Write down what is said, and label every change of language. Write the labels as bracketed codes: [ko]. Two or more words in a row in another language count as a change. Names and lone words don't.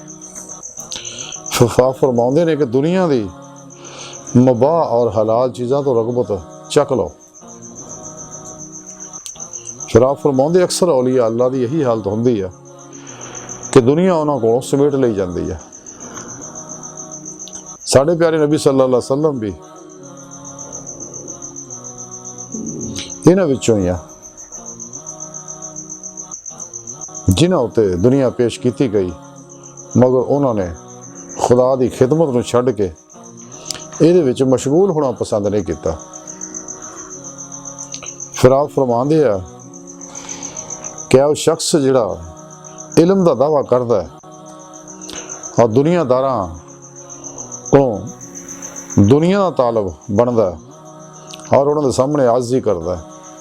[pa] فا فرماؤندے نے کہ دنیا دی مباح اور حلال چیزاں توں رغبت چک لو. فیر آپ فرماؤندے اکثر اولیاء اللہ دی ایہی حالت ہندی ہے کہ دنیا اوہناں کولوں سمیٹ لئی جاتی ہے. ساڈے پیارے نبی [ar] صلى الله عليه وسلم [pa] بھی ایہناں وچوں ہی آ جنہاں اتے دنیا پیش کی گئی، مگر اوہناں نے خدا کی خدمت نوں چھڈ کے ایہدے وچ مشغول ہونا پسند نہیں کیا. فیر آپ فرماندے آ کہ وہ شخص جیہڑا علم کا دعویٰ کرتا ہے اور دنیاداراں کو دنیا کا طالب بنتا ہے اور اوہناں نے سامنے عاجزی کرتا ہے,